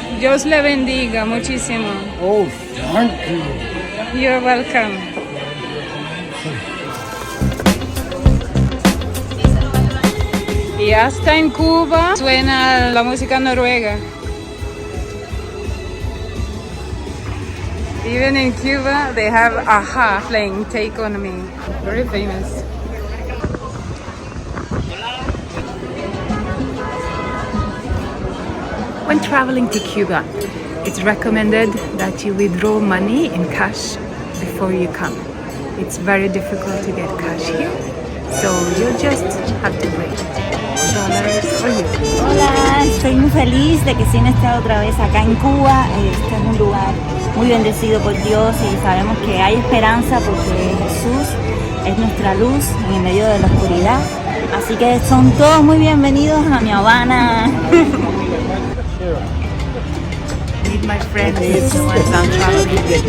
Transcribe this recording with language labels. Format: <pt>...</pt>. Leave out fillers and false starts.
<es>Dios le bendiga muchísimo.</es> <en>Oh, thank you. You're welcome.</en> <es>Y hasta en Cuba suena la música noruega.</es> <en>Even in Cuba, they have Aha playing Take On Me. Very famous. When traveling to Cuba, it's recommended that you withdraw money in cash before you come. It's very difficult to get cash here, so you'll just have to wait. Dollars or euros.</en> <es>Hola, estoy muy feliz de que Cine esté otra vez acá en Cuba. Este es un lugar muy bendecido por Dios y sabemos que hay esperanza porque Jesús es nuestra luz en el medio de la oscuridad. Así que son todos muy bienvenidos a mi Habana.</es> <en>Meet my friends once I'm traveling.</en>